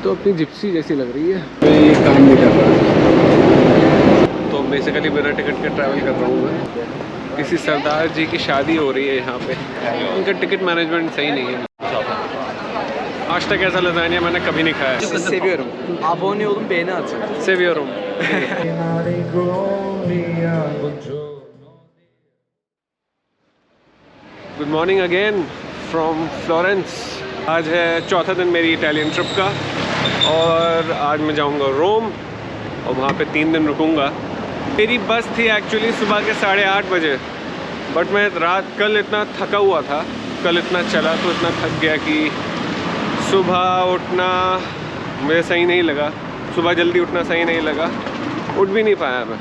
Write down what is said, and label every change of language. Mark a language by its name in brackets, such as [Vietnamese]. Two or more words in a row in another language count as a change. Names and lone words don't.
[Hindi] तो अपनी जिप्सी जैसी लग रही है। मैं ये काम नहीं कर रहा, तो बेसिकली बिना टिकट के ट्रैवल कर रहा हूँ मैं। किसी सरदार जी की शादी हो रही है यहाँ पे। उनका [English] ticket management [Hindi] सही नहीं है। आज तक ऐसा लजानिया मैंने कभी नहीं खाया। [Turkish] Seviyorum. Abone olun, beğeni atın. Seviyorum. [English] good morning again from Florence. [Hindi] आज है चौथा दिन मेरी [English] Italian trip [Hindi] का और आज मैं जाऊंगा रोम और वहाँ पे 3 दिन रुकूंगा। मेरी बस थी एक्चुअली सुबह के 8:30 बजे, बट मैं कल इतना थका हुआ था, कल इतना चला तो इतना थक गया कि सुबह उठना मुझे सही नहीं लगा, सुबह जल्दी उठना सही नहीं लगा, उठ भी नहीं पाया मैं।